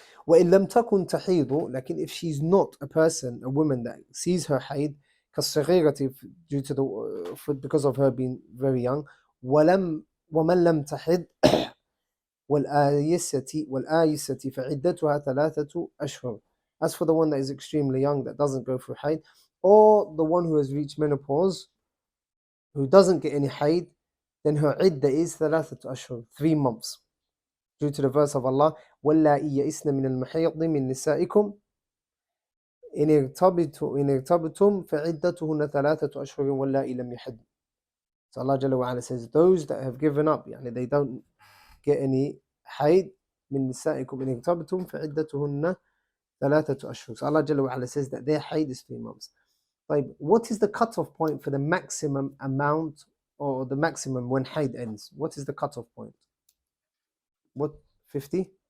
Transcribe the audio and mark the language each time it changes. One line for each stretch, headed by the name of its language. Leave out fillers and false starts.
Arabic: وَإِن لَمْ تَكُنْ تَحِيضُ,
English: if she's not a woman that sees her haid,
Arabic: كالصغيرة,
English: due to because of her being very young,
Arabic: وَمَنْ لَمْ تَحِضْ وَالْآيِسَةِ فَعِدَّتُهَا 3 أشهر.
English: As for the one that is extremely young, that doesn't go through haid, or the one who has reached menopause, who doesn't get any haid, then her iddah is
Arabic: 3 أشهر,
English: 3 months. Due to the verse of Allah,
Arabic: وَاللَّائِي يَئِسْنَ مِنَ الْمَحِيضِ مِنْ نِسَائِكُمْ إِنِ ارْتَبْتُمْ فَعِدَّتُهُنَّ 3 أشهر وَاللَّائِي لَمْ يَحِضْنَ.
English: So Allah Jalla wa Ala says, those that have given up, they don't get any haid,
Arabic: مِنْ نِسَائِكُمْ إِنِ ارْتَبْتُمْ فَعِدَّتُهُنَّ 3 أشهر.
English: So Allah Jalla wa Ala says that their haid is 3 months. Like, what is the cutoff point for the maximum amount, or the maximum when haid ends? What is the cutoff point? What, 50?